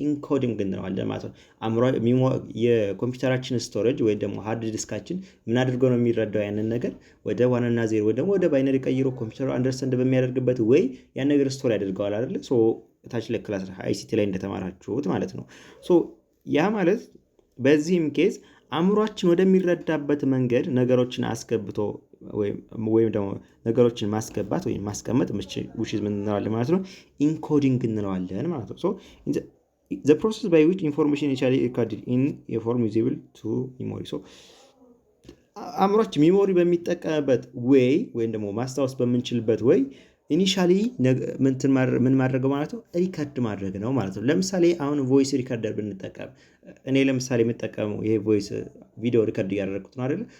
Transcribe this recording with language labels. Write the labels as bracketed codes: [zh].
[am] ኢንኮዲንግ እንለዋለን ማለት ነው። የኮምፒውተራችን ስቶሬጅ ወይ ደግሞ ሃርድ ዲስካችን ምን አድርገው ነው የሚረዳው ያንን ነገር ወደ 1 እና 0 ወይ ደግሞ ወደ ባይነሪ ቀይሮ ኮምፒውተሩ አንደርስታንድ በሚያደርግበት ወይ ያን ነገር ስቶር ያደርገዋል አይደል? ሶ ታች ላይ ክላስ አይሲቲ ላይ እንደተማራችሁት ማለት ነው። ሶ ያ ማለት በዚህም ኬዝ አእምሯችን ወደሚረዳበት መንገድ ነገሮችን አስገብቶ ወይም ደግሞ ነገሮችን ማስገባት ወይም ማስቀመጥ [en] which is [am] ምን እንለዋለን ማለት ነው? ኢንኮዲንግ እንለዋለን ማለት ነው። [en] so the process by which information is recorded in a form visible to memory. [am] so አእምሯችን ሚሞሪ በሚጠቀምበት ወይ ወይም ደግሞ ማስታወስ በምንችልበት ወይ ኢኒሻሊ ምን ማድረግ ማለት ነው? ሪከርድ ማድረግ ነው ማለት ነው። ለምሳሌ አሁን ቮይስ ሪከርደር ብንጠቀም እኔ ለምሳሌ የምጠቀመው ይሄ ቮይስ ቪዲዮ ሪከርድ እያደረግኩት ነው አይደል?